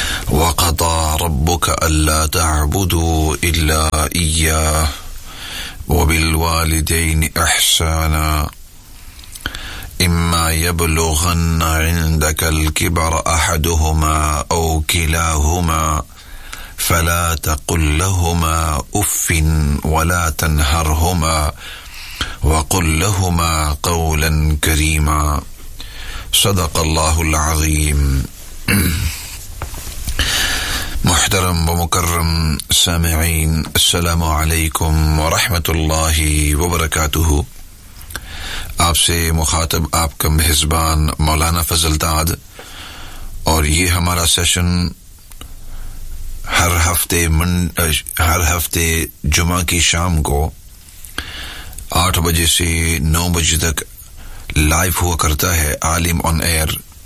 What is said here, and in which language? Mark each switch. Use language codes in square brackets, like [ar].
[ar] وقضى ربك ألا تعبدوا إلا إياه وبالوالدين إحسانا إما يبلغن عندك الكبر أحدهما أو كلاهما فلا تقل لهما أف ولا تنهرهما وقل لهما قولا كريما صدق الله العظيم. محترم ومكرم سامعين السلام عليكم ورحمة الله وبركاته. [hi] आपसे मुखातब आपका मेज़बान मौलाना फजलदाद और ये हमारा सेशन हर हफ्ते जुमा की शाम को 8 to 9 तक लाइव हुआ करता है आलिम ऑन एयर